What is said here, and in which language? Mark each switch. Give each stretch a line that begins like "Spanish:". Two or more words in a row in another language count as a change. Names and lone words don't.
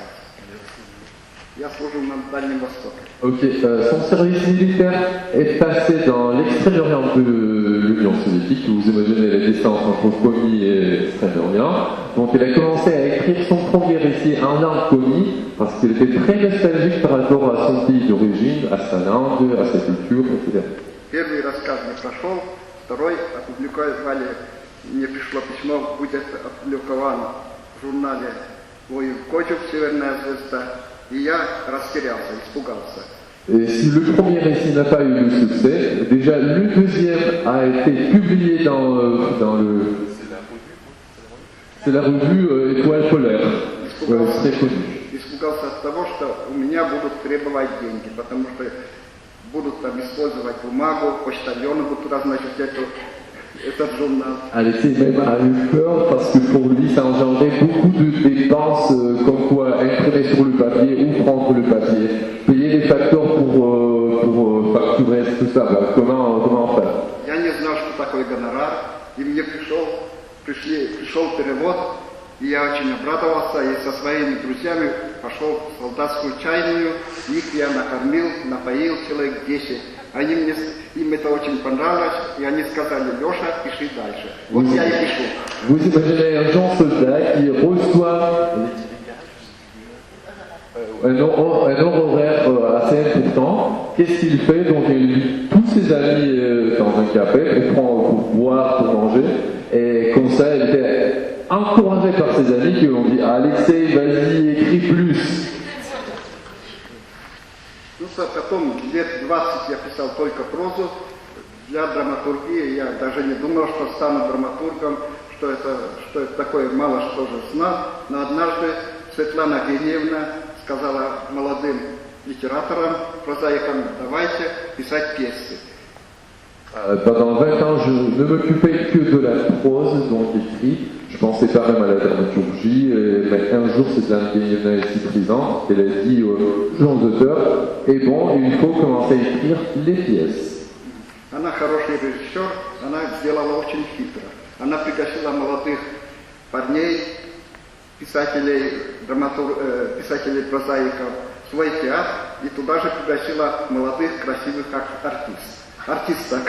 Russian: Я служил на Дальнем Востоке.
French: Ok, son service militaire est passé dans l'extrême-orient de l'Union soviétique. Vous imaginez la distance entre Komi et l'extrême-orient. Donc il a commencé à écrire son premier récit en langue Komi parce qu'il était très nostalgique par rapport à son pays d'origine, à sa langue, à sa culture, etc.
Russian: Первый рассказ не прошел, второй опубликовали, мне пришло письмо, будет опубликовано в журнале «Воин Кочев. Северная звезда». И я растерялся, испугался.
French: Et si le premier récit n'a pas eu de succès, déjà le deuxième a été publié dans le... C'est la revue Étoile polaire. Très connue.
Russian: Испугался от того, что у меня будут требовать деньги, потому что будут там использовать бумагу, почтальоны будут разносить этот журнал.
French: Alexei même a eu peur parce que pour lui ça engendrait beaucoup de dépenses comme quoi imprimer sur le papier ou prendre le papier, payer les facteurs pour facturer tout ça. Ben, comment faire?
Russian: Я не знал, что такое гонорар, и мне пришел перевод, и я очень обрадовался, и со своими друзьями пошел в солдатскую чайную, их я накормил, напоил человек 10. Им это очень понравилось, и они сказали: Леша, пиши дальше. Вот я и пишу.
French: Vous imaginez un jeune soldat qui reçoit un horaire assez important. Qu'est-ce qu'il fait? Donc il invite tous ses amis dans un café pour boire, pour manger. Et comme ça, il était encouragé par ses amis qui lui ont dit: Alexei, vas-y, écris plus.
Russian: Ну, потом лет 20 я писал только прозу для драматургии. Я даже не думал, что стану драматургом, что это такое, мало что же знал. Но однажды Светлана Генеевна сказала молодым литераторам, прозаикам: давайте писать пьесы.
French: Pendant 20 ans, je ne m'occupais que de la prose, donc écrit. Je pensais pas même à la dramaturgie, mais un jour, c'est Anne ici présente, elle a dit aux jeunes auteurs: et bon, il faut commencer à écrire les pièces.
Russian: Она хороший режиссер, она сделала очень хитро. Она пригласила молодых парней, писателей, прозаиков, в свой театр, и туда же пригласила молодых красивых артисток.